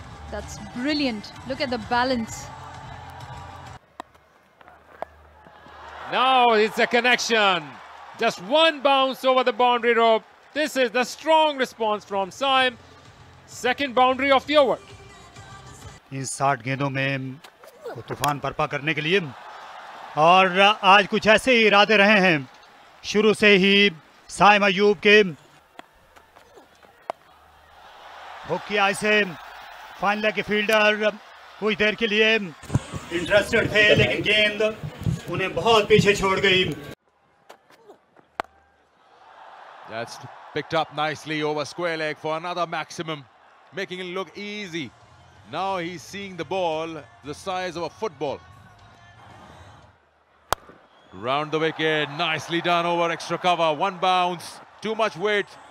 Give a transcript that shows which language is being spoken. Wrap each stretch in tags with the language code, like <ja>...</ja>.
<en>That's brilliant. Look at the balance. Now it's a connection. Just one bounce over the boundary rope. This is the strong response from Saim. Second boundary of the over.</en> <hi>इन 60 गेंदों में वो तूफान बर्पा करने के लिए और आज कुछ ऐसे ही इरादे रहे हैं शुरू से ही साइम अयूब के। हुक किया इसे, फाइनल के फील्डर कुछ देर के लिए इंटरेस्टेड थे लेकिन गेंद उन्हें बहुत पीछे छोड़ गई।</hi> <en>That's picked up nicely over square leg for another maximum, making it look easy. Now he's seeing the ball the size of a football. Round the wicket, nicely done over extra cover. One bounce, too much weight.</en>